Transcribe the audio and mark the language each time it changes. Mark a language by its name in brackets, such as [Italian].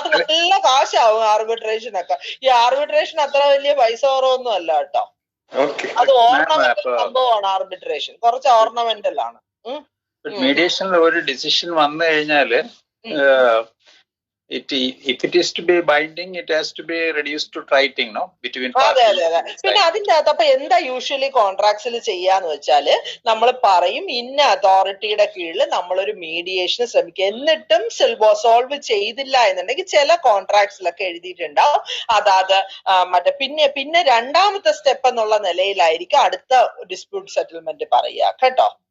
[Malayalam] നല്ല കാശാവും ആർബിട്രേഷൻ ഒക്കെ. ഈ ആർബിട്രേഷൻ അത്ര വലിയ പൈസ കുറവൊന്നും അല്ല കേട്ടോ. അത് ഓർണമെന്റൽ സംഭവമാണ് ആർബിട്രേഷൻ. കുറച്ച് ഓർണമെന്റൽ ആണ്. മീഡിയേഷനിൽ ഒരു ഡിസിഷൻ വന്നു കഴിഞ്ഞാല് [English] if it is to be binding, it has to be reduced to writing, no, between parties. [Malayalam] അതെ. പിന്നെ അതിന്റെ അകത്ത് അപ്പൊ എന്താ യൂഷ്വലി കോൺട്രാക്ട്സിൽ ചെയ്യാന്ന് വെച്ചാല് നമ്മൾ പറയും ഇന്ന അതോറിറ്റിയുടെ കീഴിൽ നമ്മളൊരു മീഡിയേഷന് ശ്രമിക്കുക. എന്നിട്ടും സോൾവ് ചെയ്തില്ല എന്നുണ്ടെങ്കിൽ ചില കോൺട്രാക്ട്സിലൊക്കെ എഴുതിയിട്ടുണ്ടാവും അതാത് മറ്റേ പിന്നെ രണ്ടാമത്തെ സ്റ്റെപ്പ് എന്നുള്ള നിലയിലായിരിക്കും അടുത്ത ഡിസ്പ്യൂട്ട് സെറ്റിൽമെന്റ് പറയുക കേട്ടോ.